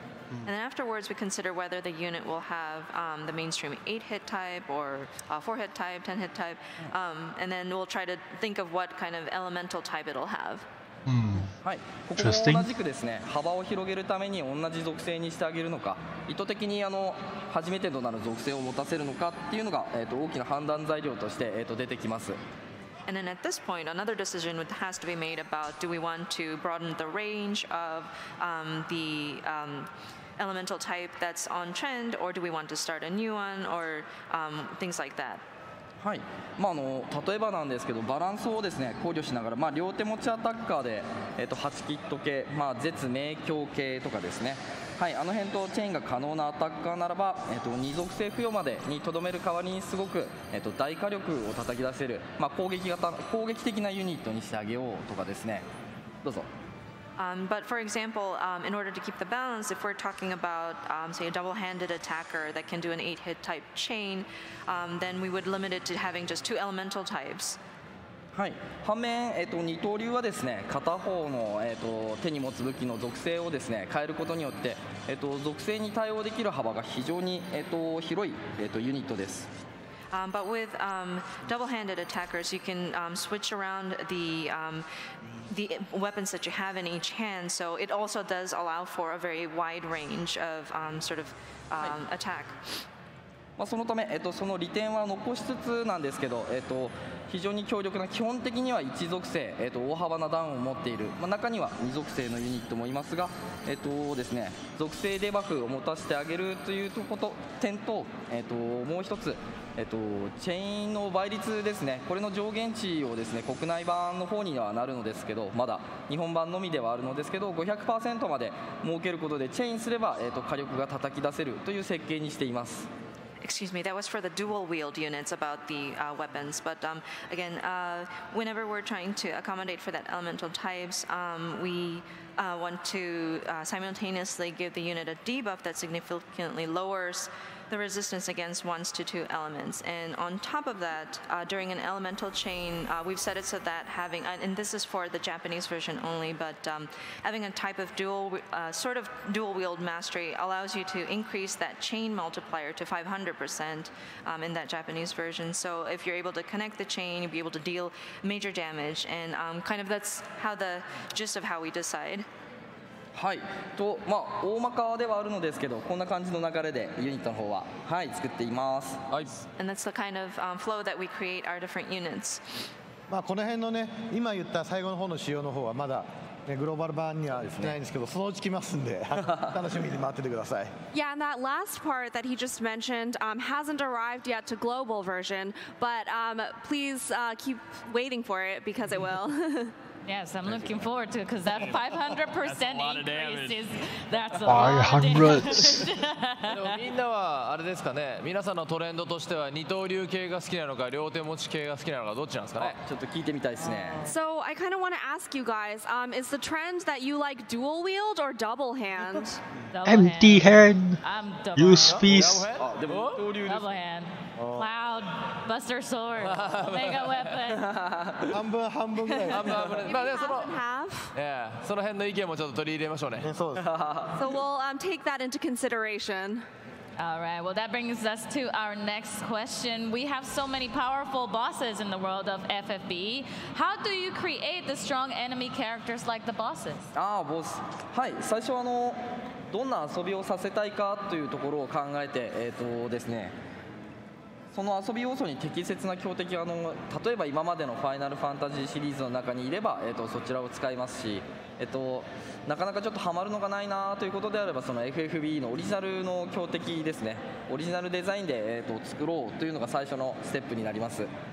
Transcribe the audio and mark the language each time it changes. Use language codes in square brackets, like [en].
[en] And then afterwards, we consider whether the unit will have the mainstream 8-hit type or 4-hit type, 10-hit type, and then we'll try to think of what kind of elemental type it'll have. [ja] はい、ここも同じくですね、幅を広げるために同じ属性にしてあげるのか、意図的に初めてとなる属性を持たせるのかっていうのが、大きな判断材料として、出てきます。 [en] And then at this point, another decision has to be made about do we want to broaden the range of the elemental type that's on trend, or do we want to start a new one, or things like that. [ja] はい。まあ例えばなんですけど、バランスをですね考慮しながら、まあ両手持ちアタッカーで8キット系、まあ絶明鏡系とかですね。はい、あの辺とチェーンが可能なアタッカーならば、2属性付与までにとどめる代わりにすごく、大火力を叩き出せる、まあ、攻撃的なユニットにしてあげようとかですね。どうぞ。 [en] But for example, in order to keep the balance, if we're talking about, say, a double-handed attacker that can do an 8-hit type chain, then we would limit it to having just 2 elemental types. [ja] はい、反面、二刀流はですね片方の、手に持つ武器の属性をですね変えることによって、属性に対応できる幅が非常に、広い、ユニットです。 [en] But with double-handed attackers, you can switch around the weapons that you have in each hand, so it also does allow for a very wide range of sort of attack. [ja] まあそのため、その利点は残しつつなんですけど、非常に強力な基本的には1属性、大幅なダウンを持っている、まあ、中には2属性のユニットもいますが、ですね、属性デバフを持たせてあげるという点と、もう一つ、チェインの倍率ですね、これの上限値をですね国内版の方にはなるのですけど、まだ日本版のみではあるのですけど 500% まで設けることでチェインすれば、火力が叩き出せるという設計にしています。 [en] Excuse me, that was for the dual wield units about the weapons. But again, whenever we're trying to accommodate for that elemental types, we want to simultaneously give the unit a debuff that significantly lowers the resistance against 1s to 2 elements. And on top of that, during an elemental chain, we've set it so that having, and this is for the Japanese version only, but having a type of sort of dual wield mastery allows you to increase that chain multiplier to 500% in that Japanese version. So if you're able to connect the chain, you'll be able to deal major damage, and kind of that's how the gist of how we decide. [ja] はいと大まかではあるのですけど、こんな感じの流れでユニットの方は作っています。はい。 [en] And that's the kind of flow that we create our different units. [ja] この辺のね、今言った最後の方の仕様の方はまだグローバル版にはないんですけど、そのうち来ますんで楽しみに待っててください。 [en] Yeah, and that last part that he just mentioned hasn't arrived yet to global version, but please keep waiting for it because it will. Yes, I'm looking forward to it because that 500% increase that's a 500. [ja] でもみんなはあれですかね、皆さんのトレンドとしては二刀流系が好きなのか両手持ち系が好きなのかどっちなんですかね。ちょっと聞いてみたいですね。 [en] So I kind of want to ask you guys, is the trend that you like dual wield or double hand? Empty hand. Use fist. Double hand. Cloud, Buster Sword, Mega Weapon. [ja] 半分半分ぐらい。半分半分。まあでその [en] half. [ja] その辺の意見もちょっと取り入れましょうね。そうです。 [en] So we'll take that into consideration. All right, well, that brings us to our next question. We have so many powerful bosses in the world of FFBE. How do you create the strong enemy characters like the bosses? [ja] ボス。はい、最初どんな遊びをさせたいかというところを考えてですね。その遊び要素に適切な強敵が例えば今までのファイナルファンタジーシリーズの中にいれば、そちらを使いますし、なかなかちょっとハマるのがないなということであればその FFBE のオリジナルの強敵ですね、オリジナルデザインで、作ろうというのが最初のステップになります。